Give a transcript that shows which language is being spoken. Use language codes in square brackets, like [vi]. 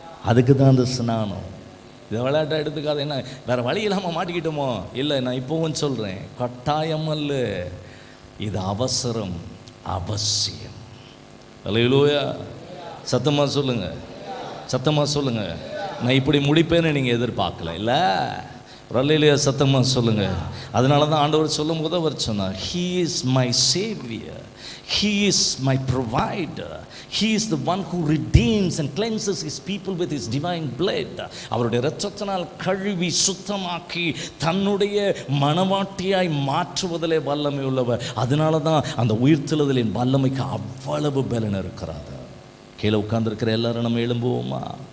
[ta] அதுக்கு தான் அந்த ஸ்நானம். இதை விளையாட்டை எடுத்துக்காத. என்ன வேறு வழி இல்லாமல் மாட்டிக்கிட்டோமோ? இல்லை, நான் இப்போவும் சொல்கிறேன், கட்டாயம் அல்ல, இது அவசரம், அவசியம். அல்லேலூயா. சத்தமாக சொல்லுங்கள், சத்தமாக சொல்லுங்கள். நான் இப்படி முடிப்பேன்னு நீங்கள் எதிர்பார்க்கல. இல்லை, ரல்லையிலேயே சத்தமா சொல்லுங்க. அதனால தான் ஆண்டவர் சொல்லும் போது அவர் சொன்னார், [en] He is my Savior, He is my provider, He is the one who redeems and cleanses His people with His divine blood. [ta] அவருடைய இரத்தத்தினால் கழுவி சுத்தமாக்கி தன்னுடைய மனவாட்டியாய் மாற்றுவதிலே வல்லமை உள்ளவர். அதனால தான் அந்த உயிர்த்தெழுதலின் வல்லமைக்கு அவ்வளவு பலன் இருக்கிறார். கீழே உட்கார்ந்துருக்கிற எல்லாரும் நம்ம எழும்புவோமா?